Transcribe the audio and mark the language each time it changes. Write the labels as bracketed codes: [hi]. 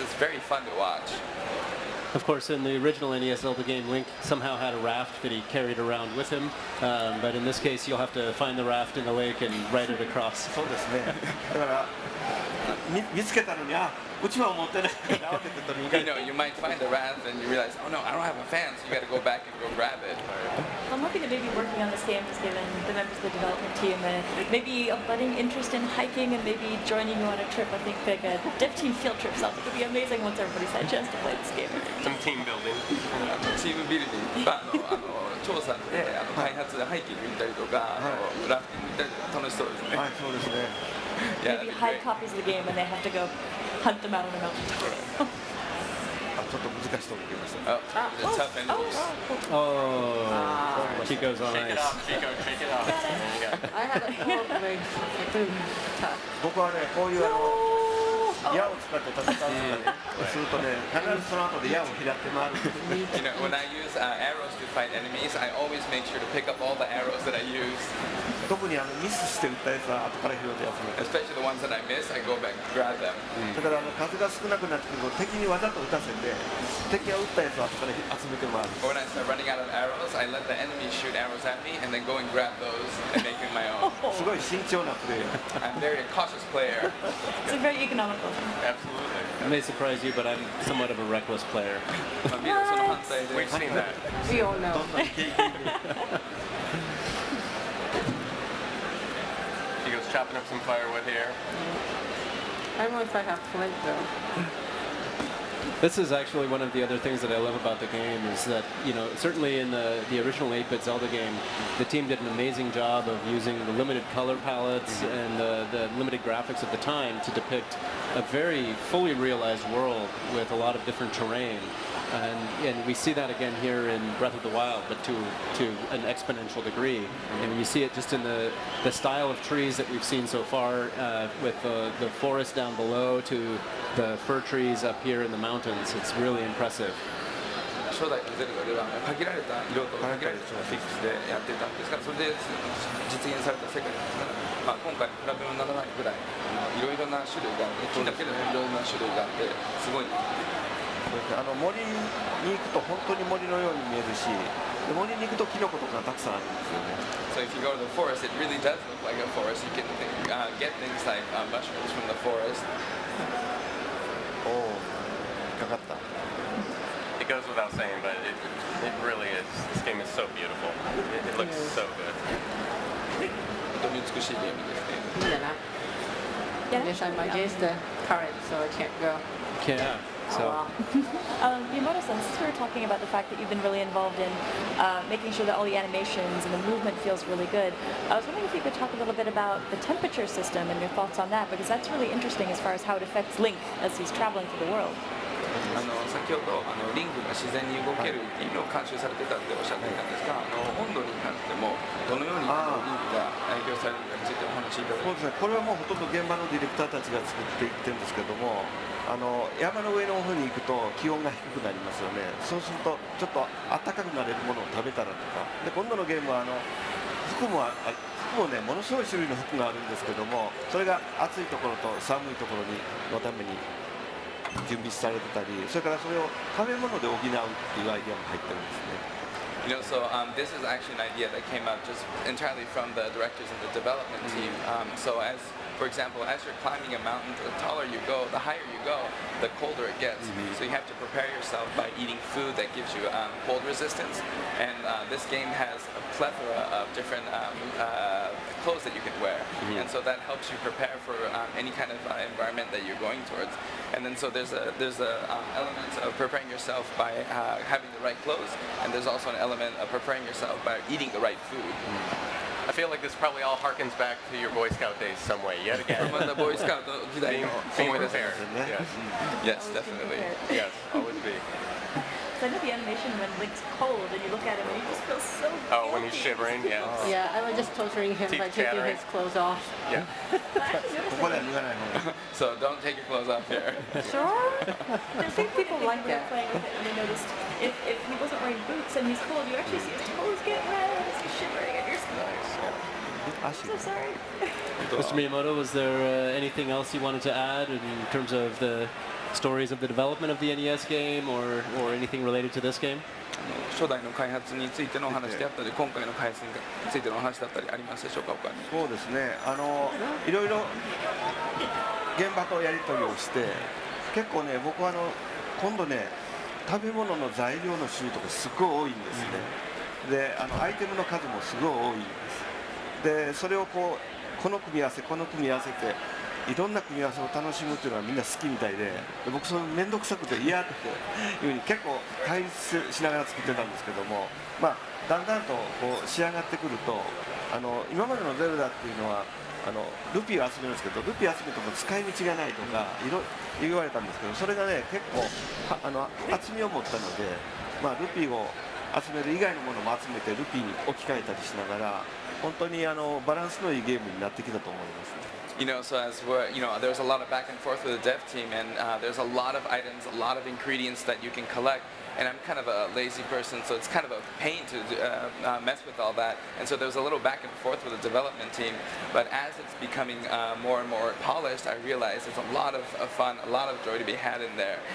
[en] It's very fun to watch. Of course, in the original NES Zelda game, Link somehow had a raft that he carried around with him. But in this case, you'll have to find the raft in the lake and ride it across. [ja] そうですね。だから見つけたのにうちわを持ってないから慌てて取りに行かない。 [en] You might find the raft and you realize, oh no, I don't have a fan, so you got to go back and go grab it. I'm hoping that maybe working on this game has given the members of the development team maybe a budding interest in hiking and maybe joining you on a trip. I think like a dev team field trip sounds like it would be amazing once everybody's had a chance to play this game. Some team building. [ja] チームビルディング、調査で開発でハイキング行ったりとか、ラフティング行ったりとか楽しそうですね。はい、そうですね。 [en] Maybe hide copies of the game and they have to go hunt them out on a mountain. [ja] ちょっと難しいと思いました。 [en] Tough enemies. Oh, Chico's on Shake it ice. off, Chico, shake it off. I had a tough. [ja] 僕はねこういう矢を使って戦うとかねするとね必ずその後で矢を拾って回る。 [en] When I use arrows to fight enemies, I always make sure to pick up all the arrows that I use. [ja] 特にミスして撃ったやつは後から拾って集めて、 [en] Especially the ones that I miss, I go back and grab them. [ja] だから数が少なくなってくると敵にわざと撃たせて敵が撃ったやつを後から集めてもらう。 [en] Or when I start running out of arrows, I let the enemy shoot arrows at me and then go and grab those and make them my own. [ja] すごい慎重なプレーヤー。 [en] I'm very a cautious player. It's a very economical. Absolutely. It may surprise you, but I'm somewhat of a reckless player. We've seen that. We all know. He goes chopping up some firewood here. I don't know if I have flint though. This is actually one of the other things that I love about the game is that, you know, certainly in the original 8-bit Zelda game, the team did an amazing job of using the limited color palettes and the limited graphics at the time to depict a very fully realized world with a lot of different terrain. And we see that again here in Breath of the Wild, but to an exponential degree. And you see it just in the style of trees that we've seen so far, with the forest down below to the fir trees up here in the mountains. It's really impressive. [ja] 初代のゼルダでは限られた色と限られたフィックスでやってたんですが、それで実現された世界ですが、今回比べ物にならないぐらいいろいろな種類があって、木だけでもいろいろな種類があってすごい。森に行くと本当に森のように見えるし、森に行くとキノコとかがたくさんあるんですよね。 [en] So if you go to the forest, it really does look like a forest. You can get things like mushrooms from the forest. [ja] おお、引っかかった。 [en] It goes without saying, but it really is. This game is so beautiful. It looks so good. [ja] 本当に美しいゲームですね。いいんじゃない? [en] Yeah. Yes, I'm against the current, so I can't go. Yeah. So. Miyamoto-san, since we were talking about the fact that you've been really involved in making sure that all the animations and the movement feels really good, I was wondering if you could talk a little bit about the temperature system and your thoughts on that, because that's really interesting as far as how it affects Link as he's traveling through the world. [ja] 先ほどリングが自然に動けるっていうのを監修されてたっておっしゃっていたんですが、温度に関してもどのようにリングが影響されるかについてお話しいただきます。そうですね、これはもうほとんど現場のディレクターたちが作っていってるんですけども、山の上の方に行くと気温が低くなりますよね。そうするとちょっと暖かくなれるものを食べたらとかで、今度のゲームは服もね、ものすごい種類の服があるんですけども、それが暑いところと寒いところのために準備されてたり、それからそれを食べ物で補うっていうアイディアも入ってるんですね。 [en] You know, so this is actually an idea that came out just entirely from the directors and the development team. So as, for example, as you're climbing a mountain, the taller you go, the higher you go, the colder it gets. So you have to prepare yourself by eating food that gives you cold resistance. And this game has a plethora of different clothes that you can wear. And so that helps you prepare for any kind of environment that you're going towards. And then so there's a element of preparing yourself by having the right clothes, and there's also an element of preparing yourself by eating the right food. I feel like this probably all harkens back to your Boy Scout days some way, yet again. From the Boy Scout being prepared. Yes. Yes, definitely. Yes, always be. So I know the animation when Link's cold and you look at him and you just feel so Oh, when he's shivering, yes. Yeah, I was just torturing him by taking chattering. his clothes off. Yeah. [ja] ここでは脱がない方がいい。 [en] So don't take your clothes off here. Sure. I think people like when they're playing with it and they noticed if he wasn't wearing boots and he's cold, you actually see his toes get red as he's shivering and you're I'm so sorry. Mr. Miyamoto, was there anything else you wanted to add in terms of the stories of the development of the NES game or anything related to this game? [ja] 初代の開発についてのお話であったり、今回の開発についてのお話だったりありますでしょうか、他に。そうですね、いろいろ現場とやり取りをして、結構ね、僕は今度ね、食べ物の材料の種類とかすごい多いんですね。で、アイテムの数もすごい多いんです。で、それをこの組み合わせ、この組み合わせて、いろんな組み合わせを楽しむっていうのはみんな好きみたいで、僕その面倒くさくて嫌っていうふうに結構対立しながら作ってたんですけども、だんだんと仕上がってくると、今までのゼルダっていうのはルピーを集めるんですけど、ルピー集めても使い道がないとか言われたんですけど、それがね結構厚みを持ったので、ルピーを集める以外のものも集めてルピーに置き換えたりしながら、本当にバランスのいいゲームになってきたと思います。 [en] You know, so as we're, there's a lot of back and forth with the dev team, and there's a lot of items, a lot of ingredients that you can collect. and I'm kind of a lazy person, so it's kind of a pain to mess with all that. And so there's a little back and forth with the development team. But as it's becoming more and more polished, I realize there's a lot of fun, a lot of joy to be had in there.